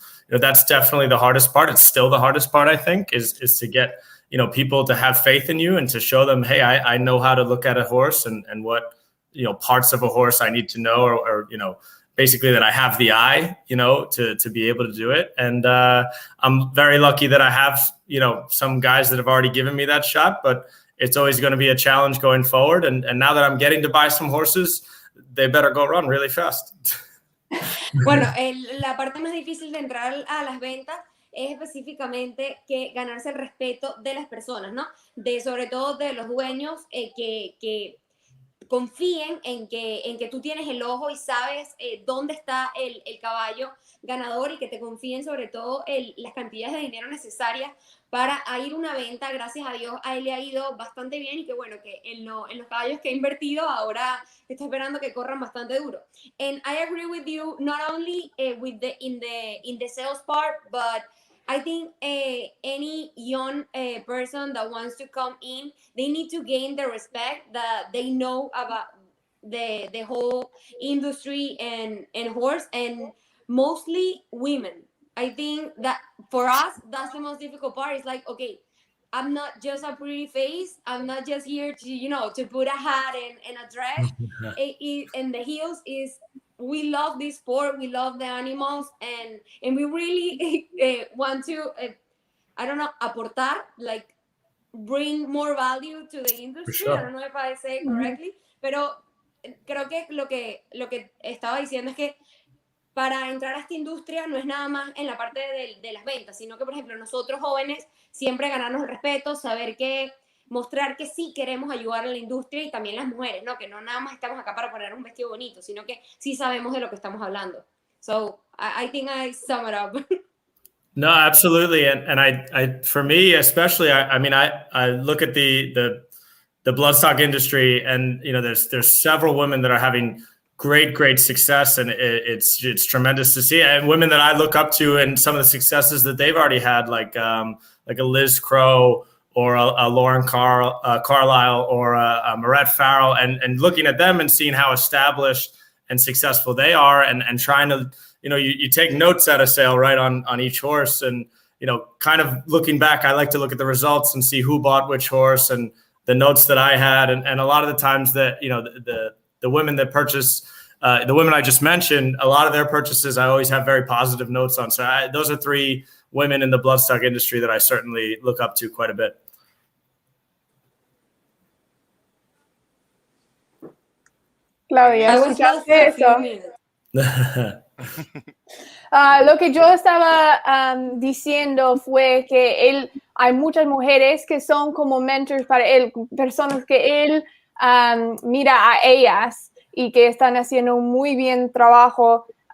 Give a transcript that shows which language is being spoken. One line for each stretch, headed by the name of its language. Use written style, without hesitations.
English: That's definitely the hardest part. It's still the hardest part, I think, is to get people to have faith in you and to show them, hey, I know how to look at a horse and what parts of a horse I need to know, or basically that I have the eye, to be able to do it. And I'm very lucky that I have some guys that have already given me that shot, but it's always going to be a challenge going forward. And now that I'm getting to buy some horses, they better go run really fast.
Spanish: Bueno, la parte más difícil de entrar a las ventas es específicamente que ganarse el respeto de las personas, ¿no? Sobre todo de los dueños, que confíen en que tú tienes el ojo y sabes dónde está el caballo ganador, y que te confíen sobre todo las cantidades de dinero necesarias para ir a una venta. Gracias a Dios a él le ha ido bastante bien, y que bueno, que en los caballos que ha invertido ahora está esperando que corran bastante duro.
English: And I agree with you, not only in the sales part, but I think any young person that wants to come in, they need to gain the respect that they know about the whole industry and horse, and mostly women. I think that for us, that's the most difficult part. It's like, okay, I'm not just a pretty face. I'm not just here to put a hat and a dress. And the heels is, we love this sport, we love the animals, and we really want to, aportar, like bring more value to the industry. Sure. I don't know if I say it correctly,
Spanish: pero creo que lo que estaba diciendo es que para entrar a esta industria no es nada más en la parte de las ventas, sino que, por ejemplo, nosotros jóvenes siempre ganarnos el respeto, saber que mostrar que sí queremos ayudar a la industria y también las mujeres, ¿no? Que no nada más estamos acá para poner un vestido bonito, sino que sí sabemos de lo que estamos hablando.
English: So, I think I sum it up. No, absolutely. And I for me, especially, I mean, I look at the bloodstock industry, and you know, there's several women that are having great success, and it's tremendous to see. And women that I look up to, and some of the successes that they've already had, like a Liz Crow or a Lauren Carlisle or a Marette Farrell, and looking at them and seeing how established and successful they are, and trying to, you know, you take notes at a sale, right, on each horse, and you know, kind of looking back, I like to look at the results and see who bought which horse and the notes that I had, and a lot of the times that, you know, the women that purchase, the women I just mentioned, a lot of their purchases I always have very positive notes on. So those are three women in the bloodstock industry that I certainly look up to quite a bit.
Spanish: Claudia, ¿escuchaste eso? Lo que yo estaba diciendo fue que hay muchas mujeres que son como mentors para él, personas que él mira a ellas y que están haciendo un muy bien trabajo,